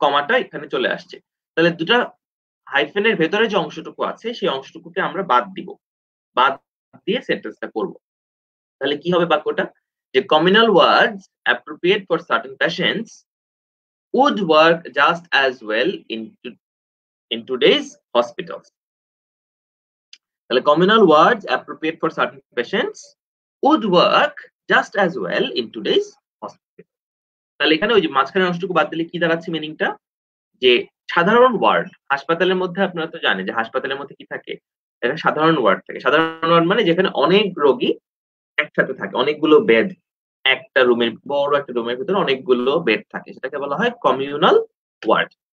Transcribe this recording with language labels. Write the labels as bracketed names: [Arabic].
[Bangla] কমাটা এখানে চলে আসছে। তাহলে দুটা হাইফেনের ভেতরে যে অংশটুকু আছে, সেই অংশটুকুকে আমরা বাদ দিব, বাদ দিয়ে সেন্টেন্সটা করব। তাহলে কি হবে বাক্যটা, যে [English] Communal wards appropriate for certain patients would work just as well in today's hospitals. [Bangla] তাহলে [English] communal words appropriate for certain patients would work just as well in today's hospital. [Bangla] তাহলে এখানে ওই যে মাঝখানের অংশটুকু বাদ দিলে কি দাঁড়াচ্ছে মিনিংটা, যে সাধারণ ওয়ার্ড হাসপাতালের মধ্যে আপনারা তো জানেন যে হাসপাতালের মধ্যে কি থাকে, একটা সাধারণ ওয়ার্ড থাকে। সাধারণ ওয়ার্ড মানে যেখানে অনেক রোগী একসাথে থাকে, অনেকগুলো বেড, একটা রুমের বড় একটা রুমের ভিতরে অনেকগুলো বেড থাকে, সেটাকে বলা হয় কমিউনাল ওয়ার্ড।